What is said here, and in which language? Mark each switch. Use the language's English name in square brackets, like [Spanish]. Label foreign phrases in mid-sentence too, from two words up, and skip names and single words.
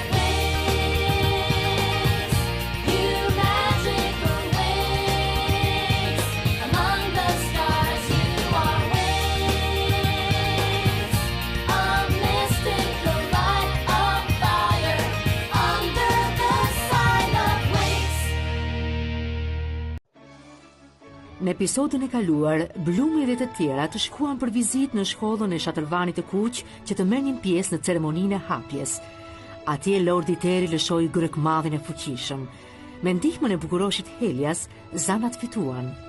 [English] Wings, you magical wings. Among the stars you are wings. A mystical light of fire under the sign of wings. [Albanian] Në episodin e kaluar, Blumi dhe të tjera të shkuan për vizitë në shkollën e Shatërvanit të Kuq që të merrnin pjesë në ceremoninë e hapjes. Atje Lordi Teri lëshoi gërëkmadhin e fuqishëm. Me ndihmën e bukuroshit Helias, zanat fituan.